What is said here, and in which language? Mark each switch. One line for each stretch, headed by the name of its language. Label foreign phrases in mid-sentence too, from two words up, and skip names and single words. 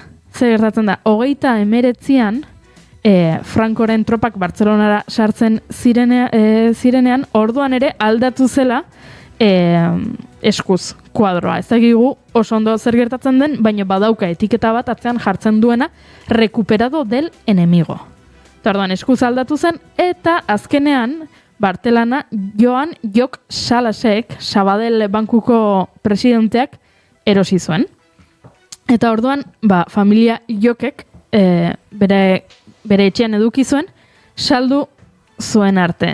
Basque: Zer gertatzen da, 1939an, Frankoren tropak Bartzelonara sartzen zirenean, orduan ere aldatu zela eskuz kuadroa. Ez dakigu oso ondo zer gertatzen den, baina badauka etiketa bat atzean jartzen duena,
Spanish: recuperado del enemigo.
Basque: Eta Eta orduan eskuz aldatu zen, eta azkenean, Bartelana, Jok Salasek, Sabadell bankuko presidenteak, erosi zuen. Eta orduan, familia Jokek, bere etxean eduki zuen, saldu zuen arte.